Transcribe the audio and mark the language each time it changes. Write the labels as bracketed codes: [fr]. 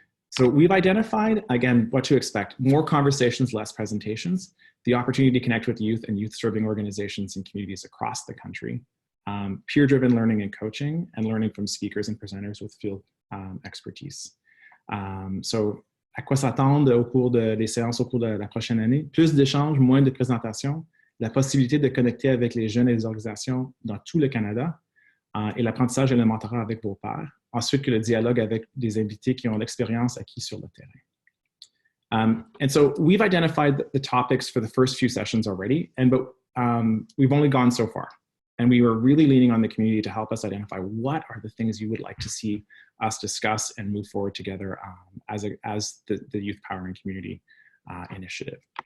[en] So we've identified, again, what to expect: more conversations, less presentations, the opportunity to connect with youth and youth-serving organizations and communities across the country, peer-driven learning and coaching, and learning from speakers and presenters with field expertise. [fr] So, à quoi s'attendre au cours des séances au cours de la prochaine année? Plus d'échanges, moins de présentations, la possibilité de connecter avec les jeunes et les organisations dans tout le Canada et l'apprentissage et le mentorat avec vos pairs. Ensuite, que le dialogue avec des invités qui ont l'expérience acquise sur le terrain. [en] And so we've identified the topics for the first few sessions already, but we've only gone so far. And we were really leaning on the community to help us identify what are the things you would like to see us discuss and move forward together as the Youth Powering Community initiative.